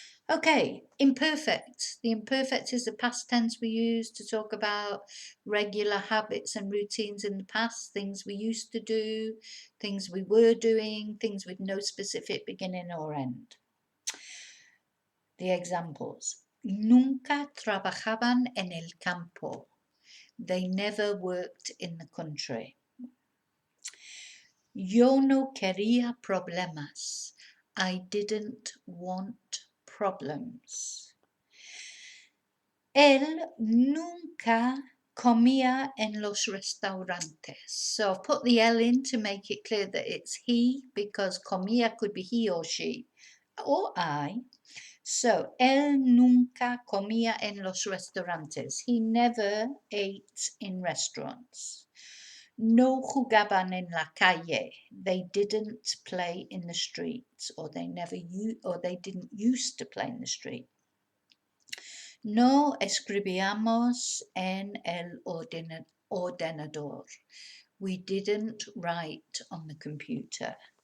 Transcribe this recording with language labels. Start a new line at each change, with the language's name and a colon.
English: Okay, imperfect. The imperfect is the past tense we use to talk about regular habits and routines in the past, things we used to do, things we were doing, things with no specific beginning or end. The examples.
Spanish: Nunca trabajaban en el campo.
English: They never worked in the country.
Spanish: Yo no quería problemas.
English: I didn't want problems.
Spanish: Él nunca comía en los restaurantes.
English: So I've put the L in to make it clear that it's he, because comía could be he or she or I.
Spanish: So, él nunca comía en los restaurantes.
English: He never ate in restaurants.
Spanish: No jugaban en la calle.
English: They didn't play in the streets, or they didn't used to play in the street.
Spanish: No escribíamos en el ordenador.
English: We didn't write on the computer.